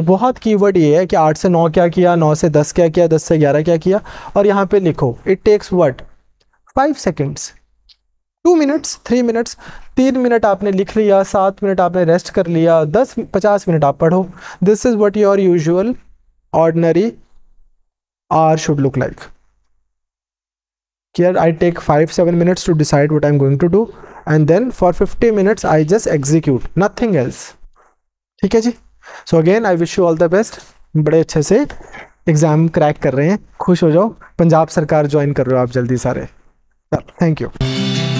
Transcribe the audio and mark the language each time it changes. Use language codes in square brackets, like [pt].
[hi] बहुत कीवर्ड ये है कि 8 से 9 क्या किया, 9 से 10 क्या किया, 10 से 11 क्या किया, और यहाँ पे लिखो। [en] it takes what 5 seconds, 2 minutes, 3 minutes, [hi] 3 minute आपने लिख लिया, 7 मिनट आपने रेस्ट कर लिया, 10-50 मिनट आप पढ़ो। [en] This is what your usual ordinary hour should look like. Here I take 5-7 minutes to decide what I'm going to do, and then for 50 minutes I just execute, nothing else, [hi] ठीक है जी। [en] So again I wish you all the best। [hi] बड़े अच्छे से exam crack कर रहे हैं, खुश हो जाओ। पंजाब सरकार ज्वाइन कर रहे हो आप जल्दी सारे। [en] Thank you.